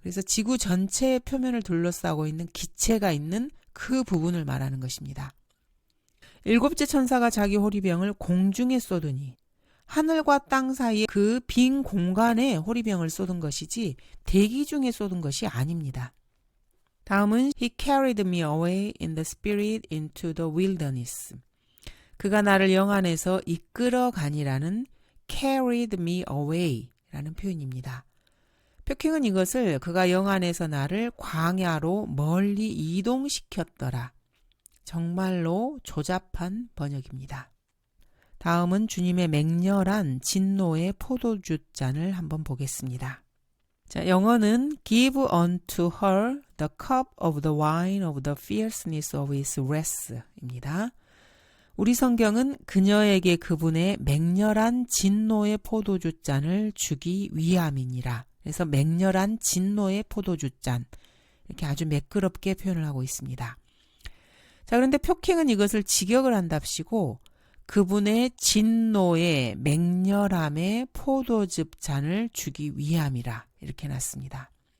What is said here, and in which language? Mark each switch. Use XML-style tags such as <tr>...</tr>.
<ko>그래서 지구 전체의 표면을 둘러싸고 있는 기체가 있는 그 부분을 말하는 것입니다. 일곱째 천사가 자기 호리병을 공중에 쏟으니 하늘과 땅 사이의 그 빈 공간에 호리병을 쏟은 것이지 대기 중에 쏟은 것이 아닙니다. 다음은</ko> <en>He carried me away in the spirit into the wilderness.</en> <ko>그가 나를 영안에서 이끌어 가니라는</ko> <en>carried me away</en> <ko>라는 표현입니다. 표킹은 이것을 그가 영안에서 나를 광야로 멀리 이동시켰더라. 정말로 조잡한 번역입니다. 다음은 주님의 맹렬한 진노의 포도주잔을 한번 보겠습니다. 자, 영어는</ko> <en>Give unto her the cup of the wine of the fierceness of his wrath입니다.</en> <ko>우리 성경은 그녀에게 그분의 맹렬한 진노의 포도주잔을 주기 위함이니라. 그래서 맹렬한 진노의 포도주잔 이렇게 아주 매끄럽게 표현을 하고 있습니다. 자, 그런데 표킹은 이것을 직역을 한답시고 그분의 진노의 맹렬함에 포도즙 잔을 주기 위함이라 이렇게 놨습니다.</ko>